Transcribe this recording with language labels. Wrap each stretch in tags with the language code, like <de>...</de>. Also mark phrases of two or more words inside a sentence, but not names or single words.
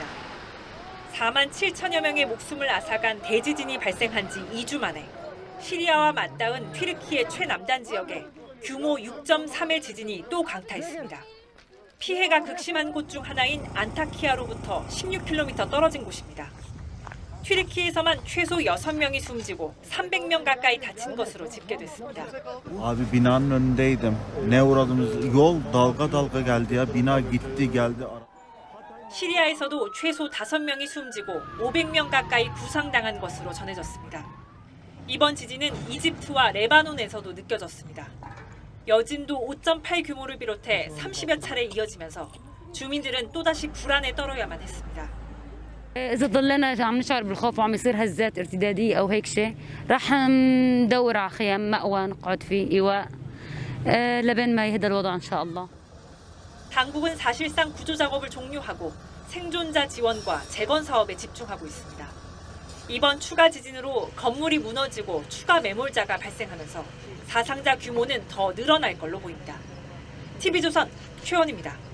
<ko>4만 7천여 명의 목숨을 앗아간 대지진이 발생한 지 2주 만에 시리아와 맞닿은 튀르키예 최남단 지역에 규모 6.3의 지진이 또 강타했습니다. 피해가 극심한 곳 중 하나인 안타키아로부터 16km 떨어진 곳입니다. 튀르키예에서만 최소 6명이 숨지고 300명 가까이 다친 것으로 집계됐습니다.</ko> <tr>Abi binanın önündeydim. Ne uğradığımız yol dalga dalga geldi ya. Bina gitti geldi.</tr> <ko>시리아에서도 최소 5명이 숨지고 500명 가까이 부상당한 것으로 전해졌습니다. 이번 지진은 이집트와 레바논에서도 느껴졌습니다. 여진도 5.8 규모를 비롯해 30여 차례 이어지면서 주민들은 또다시 불안에 떨어야만 했습니다.</ko> <ar>إذا ضلنا عم نشعر بالخوف وعم يصير هزات ارتدادية أو هيك شيء رح ندور على خيام مأوى نقعد فيه إيواء لبين ما يهدى الوضع إن شاء الله.</ar> <ko>당국은 사실상 구조 작업을 종료하고 생존자 지원과 재건 사업에 집중하고 있습니다. 이번 추가 지진으로 건물이 무너지고 추가 매몰자가 발생하면서 사상자 규모는 더 늘어날 걸로 보입니다. TV조선 최원입니다.</ko>